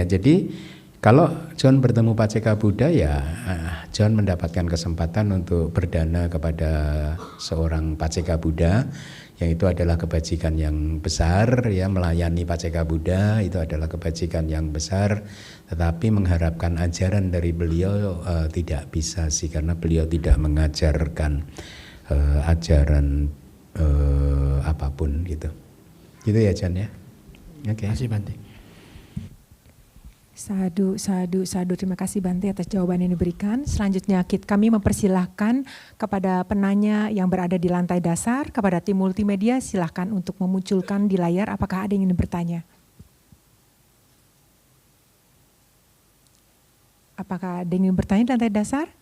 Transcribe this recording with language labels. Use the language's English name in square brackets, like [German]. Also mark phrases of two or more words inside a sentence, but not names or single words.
[Indonesian] Jadi kalau John bertemu Paceka Buddha ya John mendapatkan kesempatan untuk berdana kepada seorang Paceka Buddha, yang itu adalah kebajikan yang besar ya, melayani Paceka Buddha itu adalah kebajikan yang besar, tetapi mengharapkan ajaran dari beliau tidak bisa sih, karena beliau tidak mengajarkan ajaran apapun gitu. Gitu ya John ya. Oke. Terima kasih Bante. [Pali] Sadu, sadu, sadu. [Indonesian] Terima kasih Bante atas jawaban yang diberikan. Selanjutnya kami mempersilahkan kepada penanya yang berada di lantai dasar, kepada tim multimedia, silahkan untuk memunculkan di layar apakah ada yang ingin bertanya. Apakah ada yang ingin bertanya di lantai dasar?